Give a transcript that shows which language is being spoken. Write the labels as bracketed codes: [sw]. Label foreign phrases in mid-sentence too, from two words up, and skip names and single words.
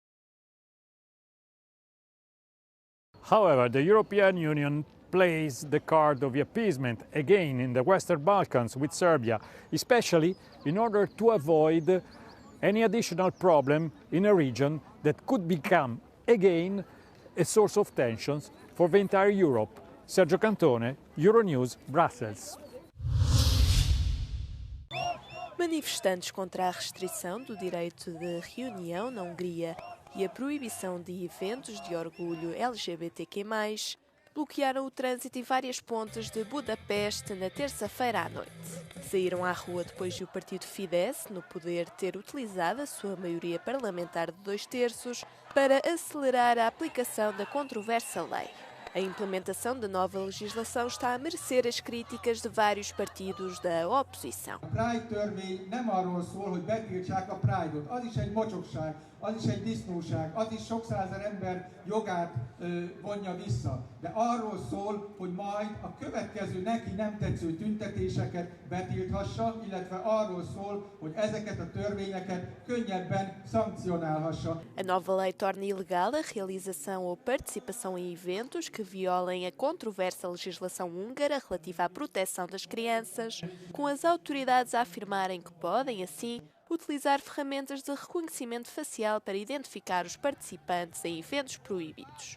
[en] However, the European Union plays the card of appeasement again in the Western Balkans with Serbia, especially in order to avoid any additional problem in a region that could become again a source of tensions for the entire Europe. Sergio Cantone, Euronews, Brussels. [pt] Manifestantes contra a restrição do direito de reunião na Hungria e a proibição de eventos de orgulho LGBTQ+, bloquearam o trânsito em várias pontes de Budapeste na terça-feira à noite. Saíram à rua depois de o partido Fidesz, no poder, ter utilizado a sua maioria parlamentar de 2/3 para acelerar a aplicação da controversa lei. A implementação da nova legislação está a merecer as críticas de vários partidos da oposição. [hu] A Pride törvény nem arról szól, hogy betiltsák a Pride-ot. Az is egy mocsokság, az is egy disznóság, az is sok százezer ember jogát vonja vissza. De arról szól, hogy majd a következő neki nem tetsző tüntetéseket betilthassa, illetve arról szól, hogy ezeket a törvényeket könnyebben szankcionálhassa. [pt] A nova lei torna ilegal a realização ou participação em eventos que violem a controversa legislação húngara relativa à proteção das crianças, com as autoridades a afirmarem que podem, assim, utilizar ferramentas de reconhecimento facial para identificar os participantes em eventos proibidos.